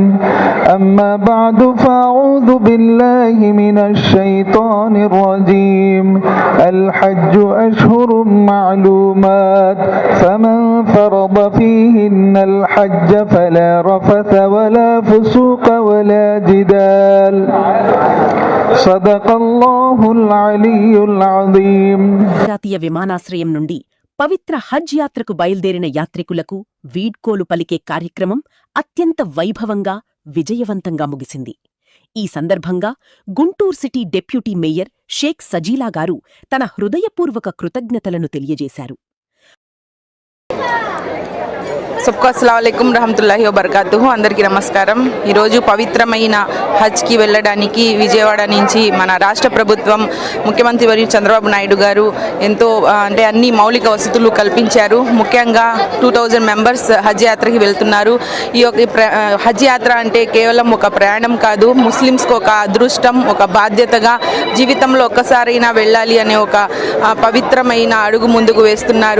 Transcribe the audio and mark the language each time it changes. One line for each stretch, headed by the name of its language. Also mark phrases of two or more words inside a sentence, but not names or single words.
Arabic: أما بعد فأعوذ بالله من الشيطان الرجيم الحج أشهر معلومات فمن فرض فيهن الحج فلا رفث ولا فسوق ولا جدال صدق الله العلي العظيم.
Telugu: జాతీయ విమానాశ్రయం నుండి పవిత్ర హజ్ యాత్రకు బయల్దేరిన యాత్రికులకు వీడ్కోలు పలికే కార్యక్రమం అత్యంత వైభవంగా, విజయవంతంగా ముగిసింది. ఈ సందర్భంగా గుంటూరు సిటీ డిప్యూటీ మేయర్ షేక్ సజీలా గారు తన హృదయపూర్వక కృతజ్ఞతలను తెలియజేశారు.
Arabic: सबको السلام عليكم رحمة الله و بركاته
Telugu: అందరికీ నమస్కారం. ఈరోజు పవిత్రమైన హజ్కి వెళ్ళడానికి విజయవాడ నుంచి మన రాష్ట్ర ప్రభుత్వం ముఖ్యమంత్రి వర్యులు చంద్రబాబు నాయుడు గారు ఎంతో అంటే అన్ని మౌలిక వసతులు కల్పించారు. ముఖ్యంగా 2000 మెంబర్స్ హజ్ యాత్రకి వెళ్తున్నారు. ఈ హజ్ యాత్ర అంటే కేవలం ఒక ప్రయాణం కాదు, ముస్లిమ్స్కి ఒక అదృష్టం, ఒక బాధ్యతగా జీవితంలో ఒక్కసారైనా వెళ్ళాలి అనే ఒక పవిత్రమైన అడుగు ముందుకు వేస్తున్నారు.